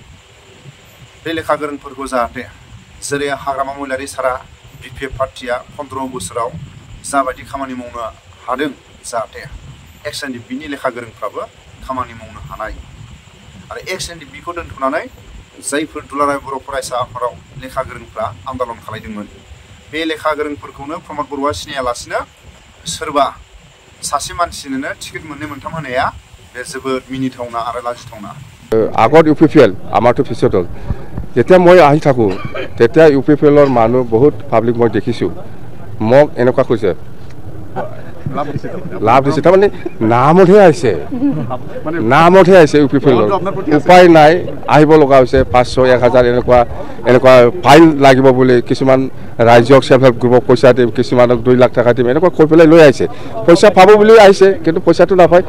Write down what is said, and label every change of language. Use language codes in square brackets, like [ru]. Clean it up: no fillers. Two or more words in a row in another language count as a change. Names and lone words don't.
[brx] बे लेखा गोरोंफोरखौ जाहाथे जेरै हाग्रामा महिलारि सारा बिपिएफ पार्टीया 15 बोसोराव जाबायदि खामानि मावनो हादों जाहाथे एक्स एनडिपिनि लेखा गोरोंफ्राबो खामानि मावनो हानाय आरो एक्स एनडिपिखौ दोनथ'नानै जायफोर दुलाराय बर' फरायसा आफादाव लेखा गोरोंफ्रा आन्दलन खालामदोंमोन बे लेखा गोरोंफोरखौनो प्रमद बर'आ सिनायालासिनो सोरबा सासे मानसिनोनो टिकेट मोननै मोनथाम होनाया बे जोबोद मिनिथावना आरो लाजिथावना [as] আগত ইউপিপিএল আমাৰতো পিছত হ'ল যেতিয়া মই আহি থাকোঁ তেতিয়া ইউপিপিএলৰ মানুহ বহুত পাব্লিক মই দেখিছোঁ মোক এনেকুৱা কৈছে লাভ দিছে তাৰমানে নামতহে আহিছে ইউপিপিএলৰ উপায় নাই আহিব লগা হৈছে 500 1000 এনেকুৱা ফাইন লাগিব বুলি কিছুমান ৰাজ্যক [en] self help groupক [as] পইচা দিম কিছুমানক 2 লাখ টকা দিম এনেকুৱা কৈ পেলাই লৈ আহিছে পইচা পাব বুলি আহিছে কিন্তু পইচাটো নাপায়